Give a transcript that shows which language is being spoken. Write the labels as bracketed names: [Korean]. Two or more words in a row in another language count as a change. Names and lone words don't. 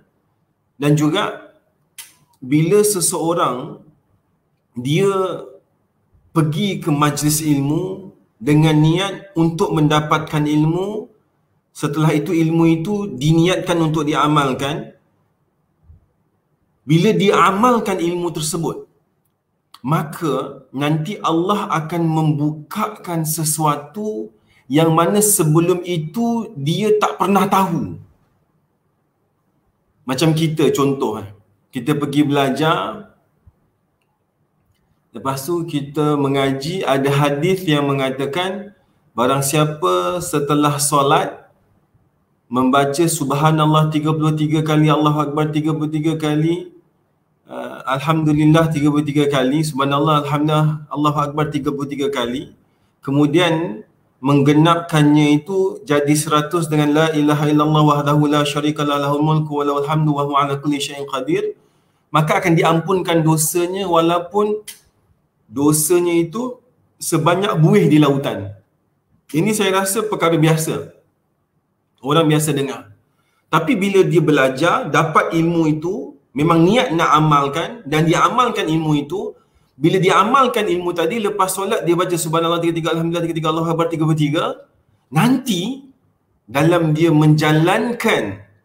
[Malay] Dan juga bila seseorang dia pergi ke majlis ilmu dengan niat untuk mendapatkan ilmu, setelah itu ilmu itu diniatkan untuk diamalkan, bila dia amalkan ilmu tersebut, maka nanti Allah akan membukakan sesuatu yang mana sebelum itu dia tak pernah tahu. Macam kita, contoh, kita pergi belajar, lepas tu kita mengaji, ada hadis yang mengatakan barang siapa setelah solat membaca subhanallah 33 kali, [Arabic] الله أكبر [Malay] 33 kali, Alhamdulillah 33 kali, [Arabic] سبحان الله، الحمد لله، الله أكبر [Malay] 33 kali, kemudian menggenapkannya itu jadi 100 dengan [Arabic] لا إله إلا الله وحده لا شريك له له الملك وله الحمد وهو على كل شيء قدير, [Malay] maka akan diampunkan dosanya walaupun dosanya itu sebanyak buih di lautan. Ini saya rasa perkara biasa, orang biasa dengar. Tapi bila dia belajar, dapat ilmu itu, memang niat nak amalkan dan dia amalkan ilmu itu, bila dia amalkan ilmu tadi, lepas solat dia baca subhanallah 33, alhamdulillah 33, [Arabic] الله أكبر [Malay] 33, nanti dalam dia menjalankan